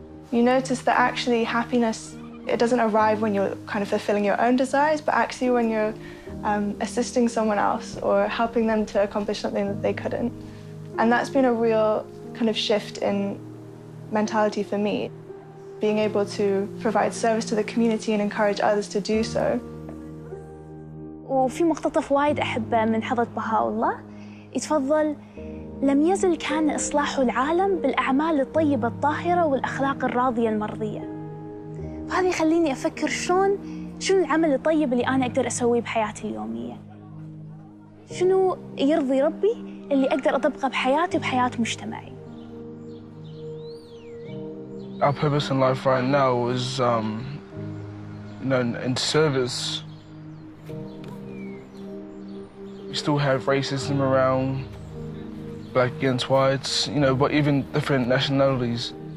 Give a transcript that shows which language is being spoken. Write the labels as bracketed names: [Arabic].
[English] You notice that actually happiness, it doesn't arrive when you're kind of fulfilling your own desires, but actually when you're assisting someone else or helping them to accomplish something that they couldn't. And that's been a real kind of shift in mentality for me, being able to provide service to the community and encourage others to do so. [Arabic] وفي مقتطف وايد أحبه من حضرة بهاء-الله يتفضل: لم يزل كان إصلاح العالم بالأعمال الطيبة الطاهرة والأخلاق الراضية المرضية. وهذا يخليني أفكر شنو العمل الطيب اللي أنا أقدر أسويه بحياتي اليومية. شنو يرضي ربي اللي أقدر أطبقه بحياتي وبحياة مجتمعي. [English] Our purpose in life right now is, in service. We still have racism around, black against whites, but even different nationalities.